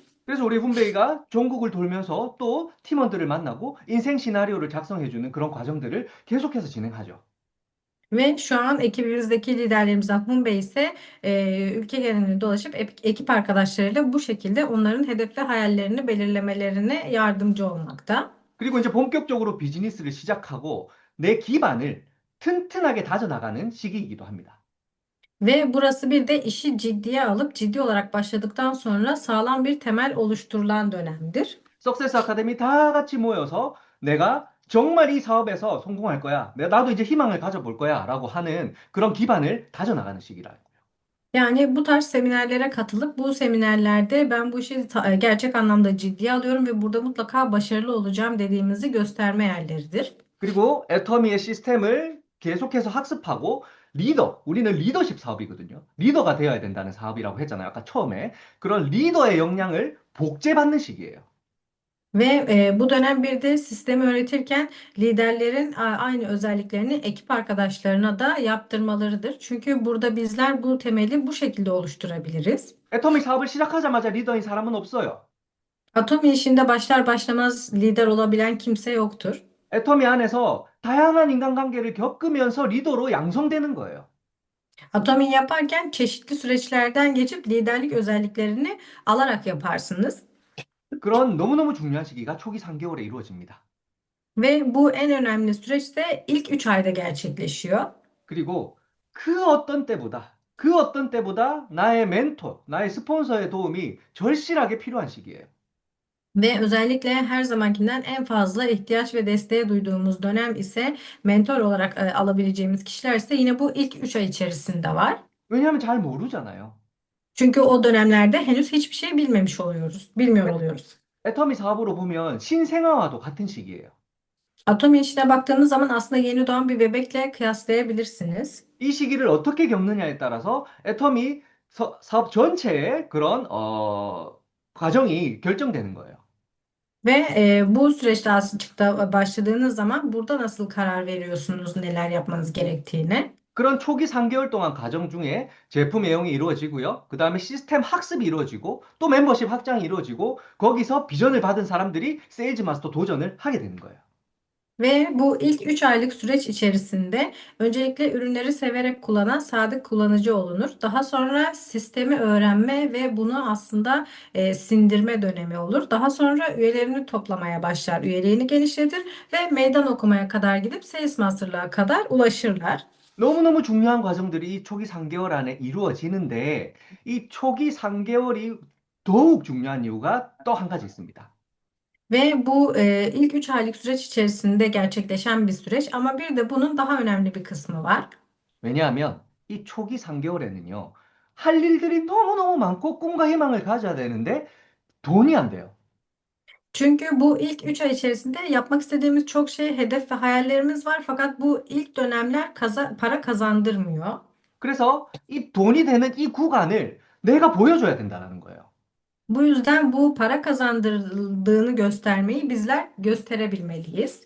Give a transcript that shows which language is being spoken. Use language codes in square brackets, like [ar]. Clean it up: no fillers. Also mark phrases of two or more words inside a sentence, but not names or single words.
[ko] 그래서 우리 훈베이가 전국을 돌면서 또 팀원들을 만나고 인생 시나리오를 작성해주는 그런 과정들을 계속해서 진행하죠. [tr] Ve şu an ekibimizdeki liderlerimizden Hunbey ise ülke genelinde dolaşıp ekip arkadaşlarıyla bu şekilde onların hedef ve hayallerini belirlemelerine yardımcı olmakta. [ko] 그리고 이제 본격적으로 비즈니스를 시작하고 내 기반을 튼튼하게 다져나가는 시기이기도 합니다. [tr] Ve burası bir de işi ciddiye alıp ciddi olarak başladıktan sonra sağlam bir temel oluşturulan dönemdir. [ko] 석세스 아카데미 다 같이 모여서 내가 정말 이 사업에서 성공할 거야. 나도 이제 희망을 가져볼 거야. 라고 하는 그런 기반을 다져나가는 시기라. [tr] Yani bu tarz seminerlere katılıp bu seminerlerde ben bu işi gerçek anlamda ciddiye alıyorum ve burada mutlaka başarılı olacağım dediğimizi gösterme yerleridir. [ko] 그리고 애터미의 시스템을 계속해서 학습하고 우리는 리더십 사업이거든요. 리더가 되어야 된다는 사업이라고 했잖아요. 아까 처음에. 그런 리더의 역량을 복제받는 시기예요. [tr] Ve bu dönem bir de sistemi öğretirken liderlerin aynı özelliklerini ekip arkadaşlarına da yaptırmalarıdır. Çünkü burada bizler bu temeli bu şekilde oluşturabiliriz. [ko] 애터미 사업을 시작하자마자 리더인 사람은 없어요. [tr] Atomi işinde başlar başlamaz lider olabilen kimse yoktur. [ko] 애터미 안에서 다양한 인간관계를 겪으면서 리더로 양성되는 거예요. [tr] Atomi yaparken çeşitli süreçlerden geçip liderlik özelliklerini alarak yaparsınız. [ko] 그런 너무너무 중요한 시기가 초기 3개월에 이루어집니다. [tr] Ve bu en önemli süreç de ilk 3 ayda gerçekleşiyor. [ko] 그리고 그 어떤 때보다 나의 멘토, 나의 스폰서의 도움이 절실하게 필요한 시기예요. [tr] Ve özellikle her zamankinden en fazla ihtiyaç ve desteğe duyduğumuz dönem ise mentor olarak alabileceğimiz kişiler ise yine bu ilk 3 ay içerisinde var. [ko] 왜냐하면 잘 모르잖아요. [tr] Çünkü o dönemlerde henüz hiçbir şey bilmiyor [ko] 애- [tr] oluyoruz. [ko] 애터미 사업으로 보면 신생아와도 같은 시기예요. [tr] Atomi işine baktığımız zaman aslında yeni doğan bir bebekle kıyaslayabilirsiniz. [ko] 이 시기를 어떻게 겪느냐에 따라서 애터미 사업 전체의 그런 과정이 결정되는 거예요. [tr] Ve bu süreçte aslında başladığınız zaman burada nasıl karar veriyorsunuz neler yapmanız gerektiğine. [ko] 그런 초기 3개월 동안 과정 중에 제품 애용이 이루어지고요. 그 다음에 시스템 학습이 이루어지고 또 멤버십 확장이 이루어지고 거기서 비전을 받은 사람들이 세일즈 마스터 도전을 하게 되는 거예요. [tr] Ve bu ilk 3 aylık süreç içerisinde öncelikle ürünleri severek kullanan sadık kullanıcı olunur. Daha sonra sistemi öğrenme ve bunu aslında sindirme dönemi olur. Daha sonra üyelerini toplamaya başlar, üyeliğini genişletir ve meydan okumaya kadar gidip Sales Master'lığa kadar ulaşırlar. [ko] 너무너무 중요한 과정들이 이 초기 3개월 안에 이루어지는데 이 초기 3개월이 더욱 중요한 이유가 또 한 가지 있습니다. [tr] Ve bu ilk 3 aylık süreç içerisinde gerçekleşen bir süreç ama bir de bunun daha önemli bir kısmı var. [ko] 왜냐하면 이 초기 3개월에는요. 할 일들이 너무너무 많고 꿈과 희망을 가져야 되는데 돈이 안 돼요. [tr] Çünkü bu ilk 3 ay içerisinde yapmak istediğimiz çok şey, hedef ve hayallerimiz var. Fakat bu ilk dönemler para kazandırmıyor. [ko] 그래서 이 돈이 되는 이 구간을 내가 보여줘야 된다는 거예요. [tr] Bu yüzden bu para kazandırdığını göstermeyi bizler gösterebilmeliyiz.